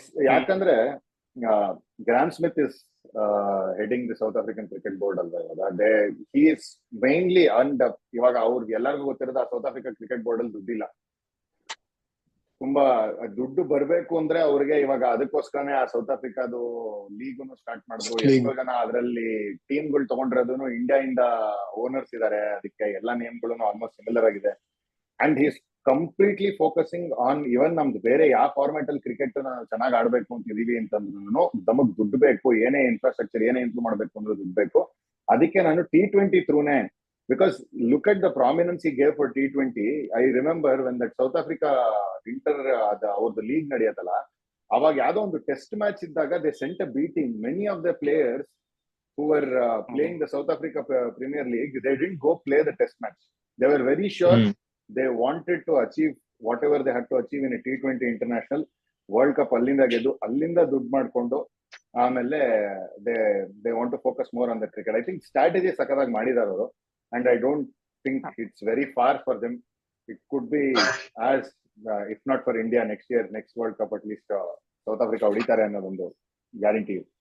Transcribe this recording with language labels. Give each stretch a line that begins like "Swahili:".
English: ಯಾಕಂದ್ರೆ Graeme Smith is heading the South African Cricket Board ಅಲ್ವಾ. he is mainly
Kannada: ಇವಾಗ ಅವ್ರಿಗೆ ಎಲ್ಲರಿಗೂ ಗೊತ್ತಿರೋದು, ಸೌತ್ ಆಫ್ರಿಕಾ ಕ್ರಿಕೆಟ್ ಬೋರ್ಡ್ ಅಲ್ಲಿ ದುಡ್ಡಿಲ್ಲ. ತುಂಬಾ ದುಡ್ಡು ಬರ್ಬೇಕು ಅಂದ್ರೆ ಅವ್ರಿಗೆ ಇವಾಗ ಅದಕ್ಕೋಸ್ಕರನೇ ಆ ಸೌತ್ ಆಫ್ರಿಕಾದು ಲೀಗ್ನು ಸ್ಟಾರ್ಟ್ ಮಾಡಿದ್ರು. ಎಷ್ಟೋ ಜನ ಅದರಲ್ಲಿ ಟೀಮ್ಗಳು ತಗೊಂಡಿರೋದು ಇಂಡಿಯಾ ಇಂದ ಓನರ್ಸ್ ಇದಾರೆ. ಅದಕ್ಕೆ ಎಲ್ಲಾ ನೇಮ್ಗಳು ಆಲ್ಮೋಸ್ಟ್ ಸಿಮಿಲರ್ ಆಗಿದೆ.
English: and he's completely focusing on
Kannada: ಇವನ್ ನಮ್ದು ಬೇರೆ ಯಾವ ಫಾರ್ಮ್ಯಾಟ್ ಅಲ್ಲಿ ಕ್ರಿಕೆಟ್ ಚೆನ್ನಾಗಿ ಆಡ್ಬೇಕು ಅಂತಿದೀವಿ ಅಂತಂದ್ರೂ ನಮಗ್ ದುಡ್ಡು ಬೇಕು. ಏನೇ ಇನ್ಫ್ರಾಸ್ಟ್ರಕ್ಚರ್ ಏನೇ ಇಂಪ್ರೂವ್ ಮಾಡ್ಬೇಕು ಅಂದ್ರೆ ದುಡ್ಡು ಬೇಕು. ಅದಕ್ಕೆ ನಾನು T20 ಥ್ರೂನೇ,
English: because look at the prominence he gave for T20. I remember when that South Africa the league nadiyatala, aವಾಗ
Kannada: ಯಾವ್ದೋ ಒಂದು ಟೆಸ್ಟ್ ಮ್ಯಾಚ್ ಇದ್ದಾಗ
English: they sent a beating. Many of the players who were playing the South Africa Premier League, they didn't go play the test match. They were very sure they wanted to achieve whatever they had to achieve in a T20 international World Cup.
Kannada: ಅಲ್ಲಿಂದ ಗೆದ್ದು ಅಲ್ಲಿಂದ ದುಡ್ಡು ಮಾಡ್ಕೊಂಡು ಆಮೇಲೆ
English: they want to focus more on the cricket. I think strategy
Kannada: ಸಕದಾಗಿ ಮಾಡಿದಾರೆ ಅವರು.
English: And I don't think it's very far for them. It could be as if not for India next year next World Cup at least South Africa
Kannada: ಹೊಡಿತಾರೆ ಅನ್ನೋದೊಂದು guarantee.